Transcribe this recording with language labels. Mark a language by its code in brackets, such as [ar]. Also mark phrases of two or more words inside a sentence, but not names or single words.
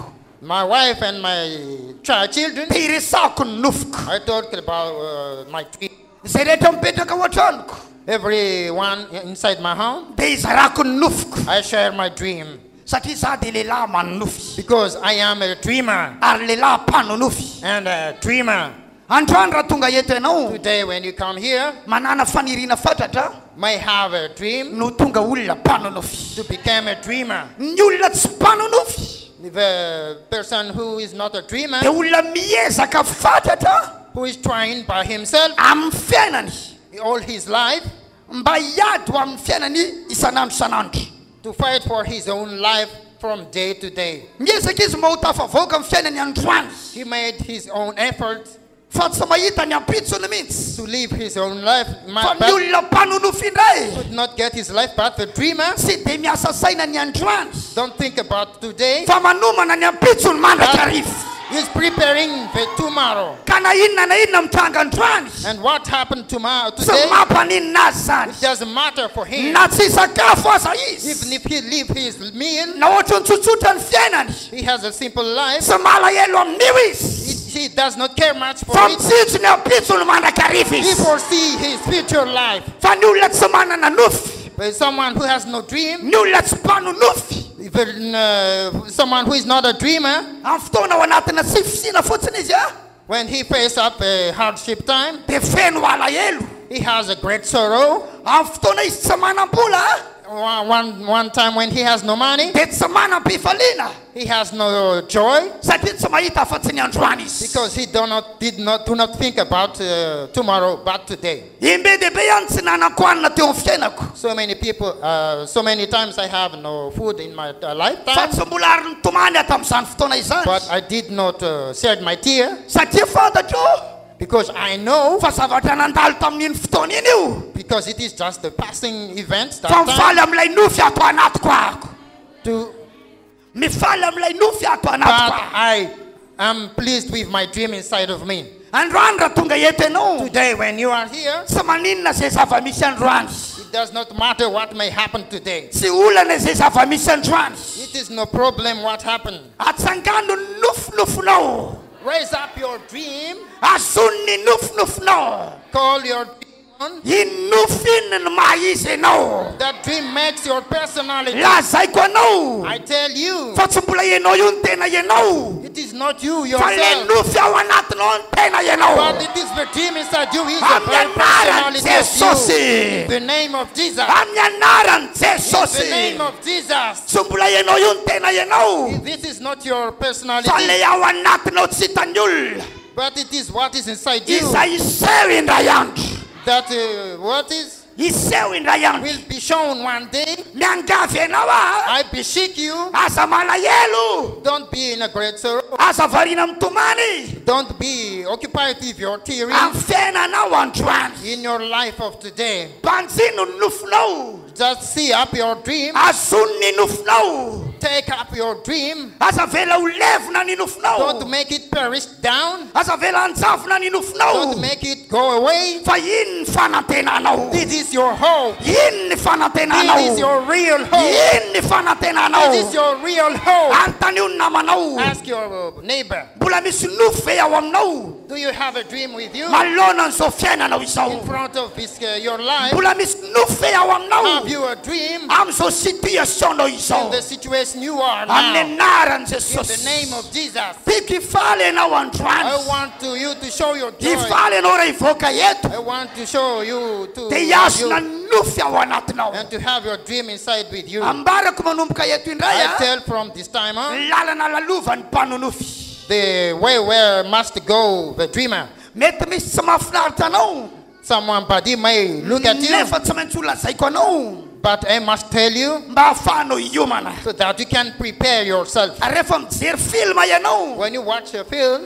[en] My wife and my children, [mg] dia iresahako ny nofiko [en] I talked about my dream. [mg] izay rehetra mipetraka ao an-tranoko [en] Everyone inside my home, [mg] dia izarako ny nofiko [en] I share my dream. [mg] satria za dia lehilahy manonofy [en] Because I am a dreamer [mg] ary lehilahy mpanonofy [en] and a dreamer. [mg] androany raha tonga eto ianao [en] Today when you come here, [mg] manana faniriana fatratra [en] may have a dream [mg] no tonga olona mpanonofy [en] to become a dreamer. [mg] ny olona tsy mpanonofy [en] The person who is not a dreamer, [mg] dia olona miezaka fatratra [en] who is trying by himself [mg] amin'ny fiainany [en] all his life [mg] mba hiady ho amin'ny fiainany isanandro isanandro [en] to fight for his own life from day to day. [mg] miezaka izy mba ho tafavoaka amin'ny fiainany androany [en] He made his own effort [mg] fa tsy mahita ny ampitsony mihitsy [en] to live his own life, [mg] fa ny [en] but [mg] olona mpanonofy indray [en] could not get his life. But the dreamer, [mg] tsy dia miasa saina ny androany [en] don't think about today. [mg] fa manomana ny ampitsony mandatra arivo [en] He's preparing for tomorrow. [mg] ka na inona mitranga androany [en] And what happened tomorrow [mg] tsy [en] today, [mg] mampaninina azy zany [en] it doesn't matter for him. [mg] na tsy sakafo aza [en] Even [mg] izy [en] if he live his meal, [mg] na ohatra ny tsotsotra ny fiainany [en] he has a simple life. [mg] tsy malahelo amin'io izy [en] He does not care much for [mg] fa [en] it. [mg] mitsitsy ny ampitsony mandrakarivo [en] He [mg] izy [en] foresee his future life. [mg] fa ny olona tsy manana nofy [en] But someone who has no dream, [mg] ny olona tsy mpanonofy [en] even someone who is not a dreamer, [mg] amin'ny fotoana ao anatina tsy fisina fotsiny izy a [en] When he faces up a hardship time, [mg] dia feno alahelo. [en] he has a great sorrow. [mg] Amin'ny fotoana izy tsy manam-bola [en] One time when he has no money, [mg] dia tsy manam-pifaliana [en] he has no joy [mg] satria tsy mahita afa-tsy ny androany izy. [en] because he do not think about tomorrow but today. [mg] Imbe dia be ihany tsy nanan-kohanina teo amin'ny fiainako. [en] So many people, so many times I have no food in my [mg] Fa [en] lifetime, [mg] tsy mbola ary nitomany ato amin'izany fotoana izany. [en] but I did not shed my tear [mg] Satria fantatro [en] because I know, [mg] fa zavatra nandalo tamin'iny fotoana iny io. [en] because it is just the passing events [mg] Fa [en] that time [mg] mifaly amin'ilay nofy ato anatiko ahako. [en] to, [mg] Mifaly amin'ilay nofy ato [en] but [mg] anatiko ahako. [en] I am pleased with my dream inside of me. [mg] Androany raha tonga eto ianao, [en] Today when you are here, [mg] tsy maninona izay zava-misy androany. [en] it does not matter what may happen today. [mg] Tsy olana izay zava-misy androany. [en] It is no problem what happened. [mg] Atsangano ny nofinofinao. [en] Raise up your dream, [mg] Azony ny nofinofinao. [en] call your demon. [mg] Iny nofiny ny maha izy ianao. [en] That dream makes your personality. [mg] Lazaiko anao [en] I tell you, [mg] fa tsy mbola ianao io ny tena ianao. [en] it is not you [mg] Fa le [en] yourself, [mg] nofy ao anatinao ny tena [en] but [mg] ianao. [en] it is the dream inside you. Is the [mg] Amin'ny [en] very [mg] anaran'i [en] personality of you. [mg] Jesosy. [en] The name of Jesus. [mg] Amin'ny anaran'i [en] The [mg] Jesosy. [en] name of Jesus. [mg] Tsy mbola ianao io ny tena ianao. [en] This is not your personality, [mg] Fa le ao anatinao tsy hitan'ny olona. [en] but it is what is inside you. [mg] Izay iseho indray andro. [en] That what is [mg] Iseho indray andro. [en] will be shown one day. [mg] Miangavy ianao a. [en] I beseech you, [mg] Aza malahelo. [en] don't be in a great sorrow. [mg] Aza variana mitomany. [en] Don't be occupied with your tearing [mg] Amin'ny fiainanao androany. [en] in your life of today. [mg] Banjino ny nofinao. [en] Just see up your dream. [mg] Azony ny nofinao. [en] Take up your dream. [mg] Aza vela ho levona ny nofinao. [en] Don't make it perish down. [mg] Aza vela hanjavona ny nofinao. [en] Don't make it go away. [mg] Fa iny ny fanantenanao. [en] This is your hope. [mg] Iny ny [en] This is [mg] fanantenanao. [en] your real hope. [mg] Iny ny fanantenanao. [en] This is your real hope. [mg] Antanio ny namanao. [en] Ask your neighbor, [mg] Mbola misy nofo ve ao aminao. [en] do you have a dream with you [mg] Malona n'izao fiainanao [en] in [mg] izao. [en] front of this, your life? [mg] Mbola misy nofo ve ao aminao. [en] Have you a dream [mg] Amin'izao situationao [en] in [mg] izao. [en] the situation you are [mg] Amin'ny [en] now? [mg] anaran'i [en] In the [mg] Jesosy. [en] name of Jesus. [mg] Tiky faly ianao [en] I [mg] androany. [en] want you to show your joy. [mg] Hifaly ianao raha hivoaka eto. [en] I want to show you to [mg] Dia hiazona [en] you [mg] nofy ao anatinao. [en] and to have your dream inside with you. [mg] Ambarako manomboka eto indray [en] I [mg] a. [en] tell from this time on, [mg] Lalana lalovan'ny mpanonofy. [en] the way where must go the dreamer. [mg] Mety misy tsy mahafinaritra anao. [en] Somebody may look at you, [mg] Nefa tsy maintsy olona zaiko anao. [en] but I must tell you [mg] Mba ahafahanao hiomana. [en] so that you can prepare yourself. [mg] Rehefa mijery filma ianao. [en] When you watch a film,